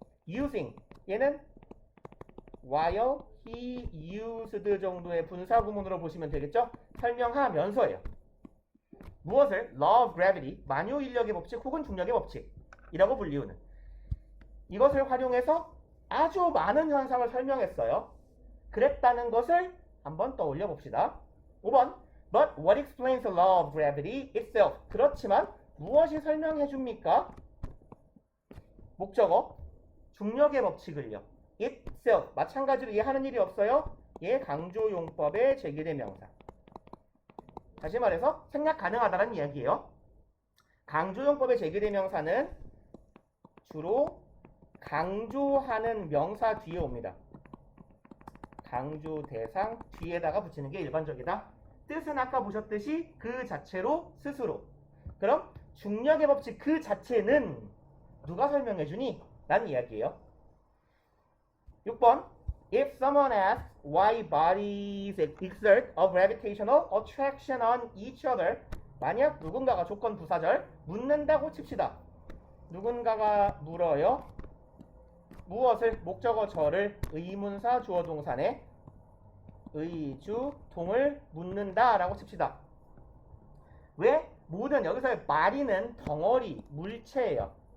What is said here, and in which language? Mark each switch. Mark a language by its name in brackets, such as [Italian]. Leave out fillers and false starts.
[Korean] using 얘는 [English] while he used [Korean] 정도의 분사구문으로 보시면 되겠죠? 설명하면서예요. 무엇을? law of gravity, 만유인력의 법칙 혹은 중력의 법칙이라고 불리우는 이것을 활용해서 아주 많은 현상을 설명했어요. 그랬다는 것을 한번 떠올려 봅시다. [English] 5번 But what explains the law of gravity itself? [Korean] 그렇지만 무엇이 설명해 줍니까? 목적어 중력의 법칙을요. itself 마찬가지로 얘 하는 일이 없어요. 얘 강조용법의 제기대명사. 다시 말해서 생략 가능하다는 이야기예요. 강조용법의 제기대명사는 주로 강조하는 명사 뒤에 옵니다. 강조 대상 뒤에다가 붙이는 게 일반적이다. 뜻은 아까 보셨듯이 그 자체로 스스로. 그럼 중력의 법칙 그 자체는 누가 설명해주니? 라는 이야기예요. [English] 6번 If someone asks why bodies exert a gravitational attraction on each other [Korean] 만약 누군가가 조건 부사절 묻는다고 칩시다. 누군가가 물어요. 무엇을? 목적어 저를 의문사 주어 동사네 의주 동을 묻는다 라고 칩시다. 왜? 모든 여기서의 body는 덩어리, 물체예요.